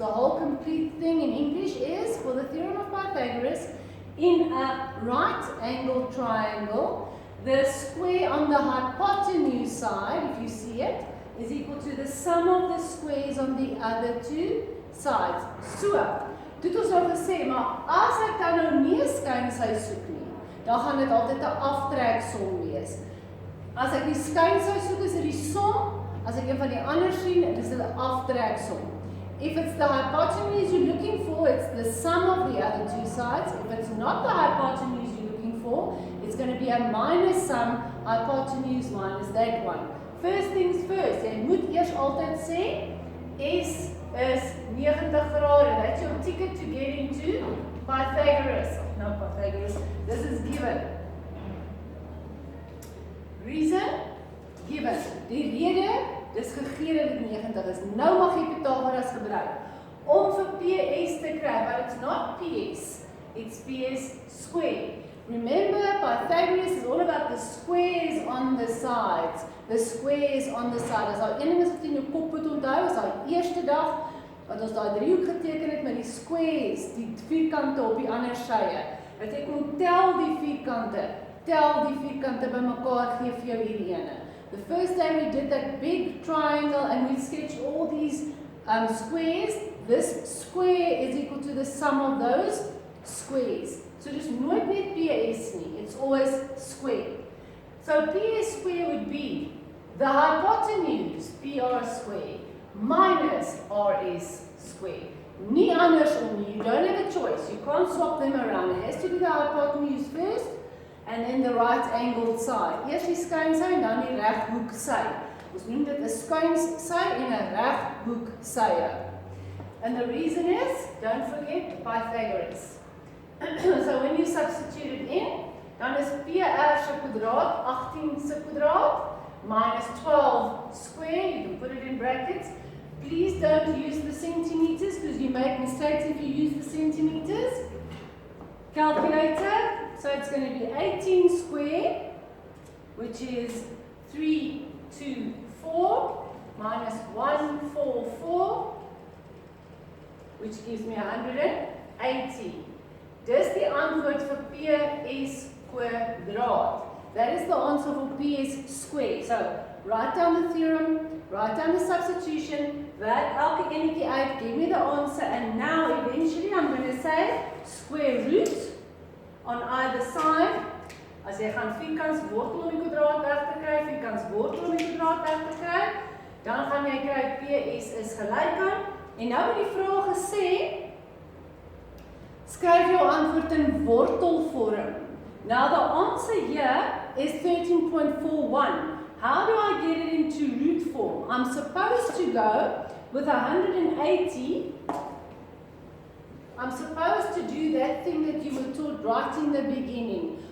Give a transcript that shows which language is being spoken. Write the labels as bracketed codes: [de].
[en] The whole complete thing in English is, for the theorem of Pythagoras, in a right-angled triangle, the square on the hypotenuse side, if you see it, is equal to the sum of the squares on the other two sides. [af] So, dit ons nou gesê, maar as ek dan nou nie 'n skynsy soek nie, dan gaan dit altyd 'n aftreksom wees. As ek die skynsy soek, is dit die som. As ek een van die ander sien, is dit 'n aftreksom. [en] If it's the hypotenuse you're looking for, it's the sum of the other two sides. If it's not the hypotenuse you're looking for, it's going to be a minus sum, hypotenuse minus that one. First things first, [af] jy moet eers altyd sê, S is 90 grade. [en] That's your ticket to get into Pythagoras. Not Pythagoras, this is given. Reason? Given. [af] Die rede, dis gegee dat dit 90 is. Nou mag jy Pythagoras gebruik om vir PS te kry, [en] but it's not PS, it's PS square. Remember, Pythagoras is all about the squares on the sides. The squares on the side. [af] As daar een ding is wat in jou kop moet onthou, is daai eerste dag wat ons daai driehoek geteken het met die squares, die vierkante op die ander sye. Dat ek moet tel die vierkante bymekaar gee vir jou hierdie ene. [en] The first time we did that big triangle and we sketched all these squares, this square is equal to the sum of those squares. So just [af] nooit net PS nie, [en] it's always square. So PS square would be the hypotenuse, PR square, minus RS square. [af] Nie andersom nie, [en] you don't have a choice, you can't swap them around. It has to be the hypotenuse first, and then the right angled side. [af] Eers die skuinsy en dan die reghoek sy. Ons noem dit 'n skuinsy en 'n reghoek sye. [en] And the reason is, don't forget Pythagoras. So when you substitute it in, [af] dan is PR se kwadraat 18 se kwadraat minus 12 [en] square. You can put it in brackets. Please don't use the centimeters because you make mistakes if you use the centimeters. Calculator. So it's going to be 18 square, which is 324 minus 144, which gives me 180. [af] Dis die antwoord vir PS kwadraat. [en] That is the answer for PS square. So, write down the theorem, write down the substitution, [af] werk elke enetjie uit, [en] give me the answer, and now eventually I'm going to say square root on either side. [af] As jy gaan vierkants wortel om die kwadraat weg te kry, vierkants wortel om die kwadraat weg te kry, dan gaan jy kry PS is gelyk aan. En nou word die vraag gesê, skryf jou antwoord in wortelvorm. [en] Now the answer here is 13.41. How do I get it into root form? I'm supposed to go with 180. I'm supposed to do that thing that you were taught right in the beginning.